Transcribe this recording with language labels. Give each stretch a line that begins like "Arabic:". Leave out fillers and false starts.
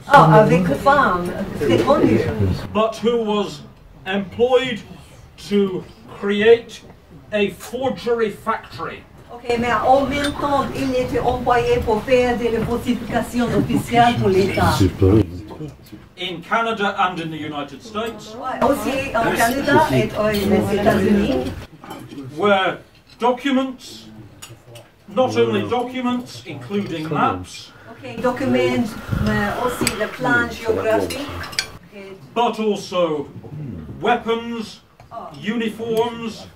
French: Ah, avec une femme, très connue.
English: But who was employed to create a forgery factory.
French: Ok, mais en même temps, il était employé pour faire des falsifications officielles pour l'État.
English: In Canada and in the United States.
French: Aussi au Canada et aux États-Unis.
English: Where documents, not only documents, including maps,
French: Documents, mais aussi le plan géographique.
English: But also weapons, uniforms,